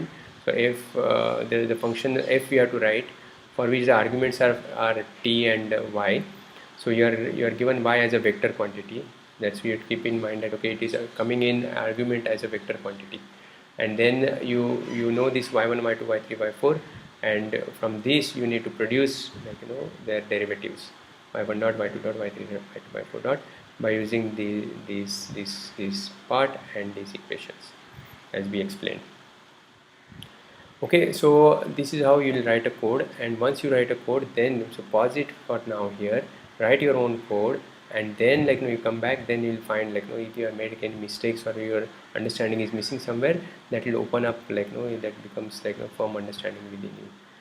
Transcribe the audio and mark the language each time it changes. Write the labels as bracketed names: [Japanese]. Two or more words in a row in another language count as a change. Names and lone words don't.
[English] So if there is a function f we have to write, for which the arguments are t and y. So you are given y as a vector quantity. That's we have to keep in mind that, okay, it is coming in argument as a vector quantity, and then you know this y1, y2, y3, y4, and from this you need to produce, like, you know, their derivatives, y1 dot, y2 dot, y3 dot, y2, y4 dot, by using this part and these equations as we explained. Okay, so this is how you will write a code, and once you write a code, then so pause it for now here, write your own code, and then, like, you know, you come back, then you'll find, like, you know, if you have made any mistakes or your understanding is missing somewhere, that will open up, like, you know, that becomes like a firm understanding within you.